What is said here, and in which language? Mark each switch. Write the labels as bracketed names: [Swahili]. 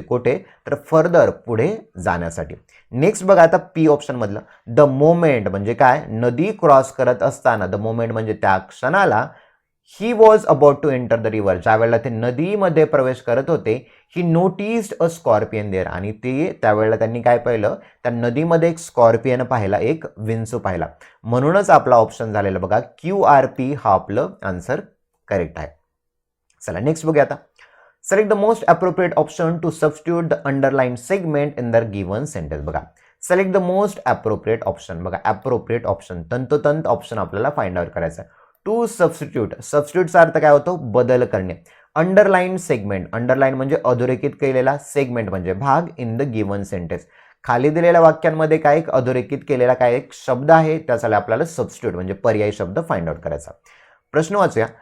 [Marathi] कुठे तर फर्दर, पुढे जाण्यासाठी. नेक्स्ट बघा आता पी ऑप्शन मधलं, द मोमेंट म्हणजे काय, नदी क्रॉस करत असताना, द मोमेंट म्हणजे त्या क्षणाला, [English] he was about to enter the river, [Marathi] ज्या वेळेला ते नदीमध्ये प्रवेश करत होते, [English] he noticed a scorpion there, [Marathi] आणि ते त्यावेळेला त्यांनी काय पाहिलं, त्या नदीमध्ये एक स्कॉर्पियन पाहिला, एक विंचू पाहिला. म्हणूनच आपला ऑप्शन झालेला बघा क्यू आर पी हा आपलं आन्सर करेक्ट आहे. चला नेक्स्ट बघूया आता. [English] Select the most appropriate option to substitute the underline segment in the given sentence. बघा select the most appropriate option. [Marathi] बघा अप्रोप्रिएट ऑप्शन, तंतोतंत ऑप्शन आपल्याला फाइंड आउट करायचा आहे. टू सबस्टिट्यूट, सबस्टिट्यूटचा अर्थ काय होतो, बदल करणे. अंडरलाइन सेगमेंट, अंडरलाइन म्हणजे अधोरेखित केलेला, सेगमेंट म्हणजे भाग, [English] in the given sentence, [Marathi] खाली दिलेल्या वाक्यांमध्ये काय एक अधोरेखित केलेला काय एक शब्द आहे, त्याचा आपल्याला सबस्टिट्यूट म्हणजे पर्यायी शब्द फाइंड आउट करायचा. प्रश्न वाचूया.